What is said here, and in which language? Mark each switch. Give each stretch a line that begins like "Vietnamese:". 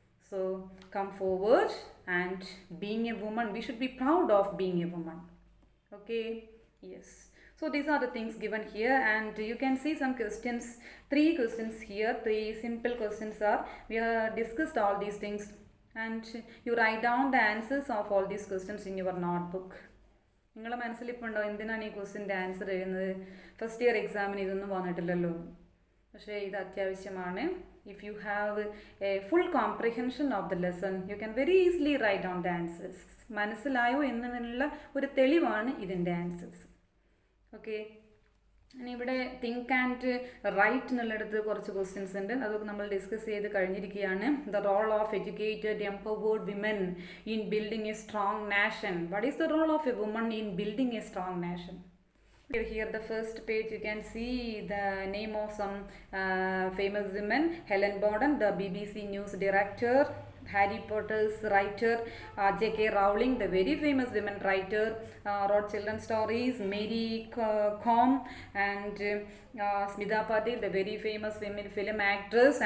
English: So come forward, and being a woman, we should be proud of being a woman. Okay, yes. So these are the things given here, and you can see some questions, 3 questions here. 3 simple questions are, we have discussed all these things, and you write down the answers of all these questions in your notebook.
Malayalam: നിങ്ങളുടെ മനസ്സിലിപ്പോണ്ടോ എന്തിനാണ് ഈ ക്വസ്റ്റിൻ്റെ answer എഴുതുന്നത്? First year എക്സാമിന് ഇതൊന്നും വന്നിട്ടില്ലല്ലോ. പക്ഷേ ഇത് അത്യാവശ്യമാണ്.
English: If you have a full comprehension of the lesson, you can very easily write down the answers.
Malayalam: മനസ്സിലായോ എന്നതിനുള്ള ഒരു തെളിവാണ് ഇതിൻ്റെ ആൻസേഴ്സ്. Okay, ഇനി ഇവിടെ തിങ്ക് ആൻഡ് റൈറ്റ് എന്നുള്ളിടത്ത് കുറച്ച് ക്വസ്റ്റ്യൻസ് ഉണ്ട്, അതൊക്കെ നമ്മൾ ഡിസ്കസ് ചെയ്ത് കഴിഞ്ഞിരിക്കുകയാണ്.
English: The role of educated empowered women in building a strong nation. What is the role of a woman in building a strong nation? Here the first page you can see the name of some famous women. Helen Borden, the BBC News director. Harry Potter's writer. J.K. Rowling, the very famous women writer, wrote children's stories. Mary Kom and Smita Patil, the very famous women film actress.